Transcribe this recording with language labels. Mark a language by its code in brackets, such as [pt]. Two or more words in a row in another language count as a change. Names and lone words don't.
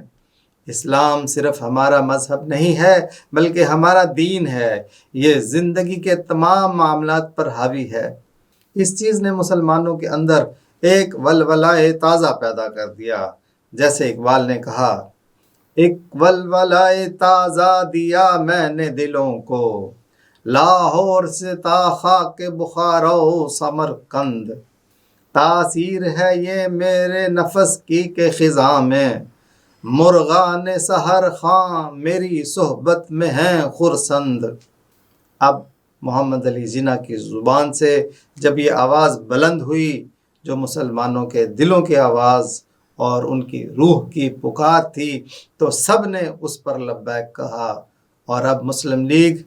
[ur] اسلام صرف ہمارا مذہب نہیں ہے بلکہ ہمارا دین ہے، یہ زندگی کے تمام معاملات پر حاوی ہے۔ اس چیز نے مسلمانوں کے اندر ایک ولولہ تازہ پیدا کر دیا، جیسے اقبال نے کہا، ایک ولولہ تازہ دیا میں نے دلوں کو، لاہور سے تا خاک بخارا و سمرقند، تاثیر ہے یہ میرے نفس کی کہ خزاں میں، مرغان سحر خاں میری صحبت میں ہیں خرسند۔ اب محمد علی جناح کی زبان سے جب یہ آواز بلند ہوئی جو مسلمانوں کے دلوں کی آواز اور ان کی روح کی پکار تھی، تو سب نے اس پر لبیک کہا اور اب مسلم لیگ